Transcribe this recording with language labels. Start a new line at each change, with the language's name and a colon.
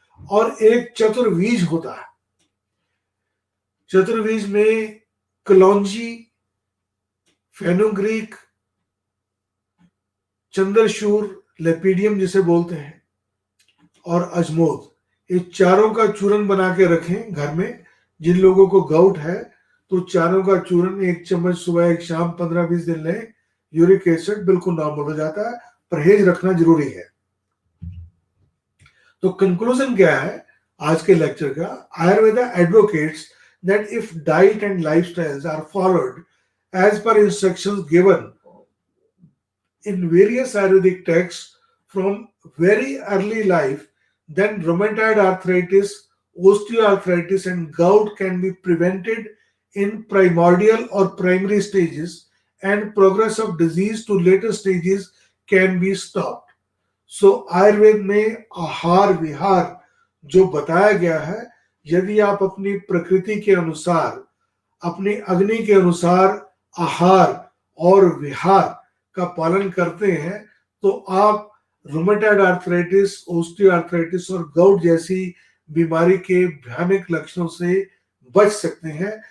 Hindi: और एक चतुर्बीज होता है, चतुर्बीज में कलौंजी, फेनुग्रीक, चंद्रशूर, लेपिडियम जिसे बोलते हैं, और अजमोद, ये चारों का चूर्ण बना के रखें घर में। जिन लोगों को गाउट है तो चारों का चूर्ण 1 चम्मच सुबह 1 शाम 15-20 दिन लें, यूरिक एसिड बिल्कुल नॉर्मल हो जाता है। परहेज रखना जरूरी है। तो कंक्लूजन क्या है आज के लेक्चर का?
English: Ayurveda advocates that if diet and lifestyles are followed as per instructions given in various Ayurvedic texts from very early life, then rheumatoid arthritis, osteoarthritis, and gout can be prevented in primordial or primary stages, and progress of disease to later stages can be stopped.
Hindi: So Ayurveda में आहार विहार जो बताया गया है, यदि आप अपनी प्रकृति के अनुसार, अपनी अग्नि के अनुसार आहार और विहार का पालन करते हैं तो आप रूमेटॉइड आर्थराइटिस, ओस्टियोआर्थराइटिस और गाउट जैसी बीमारी के भयानक लक्षणों से बच सकते हैं।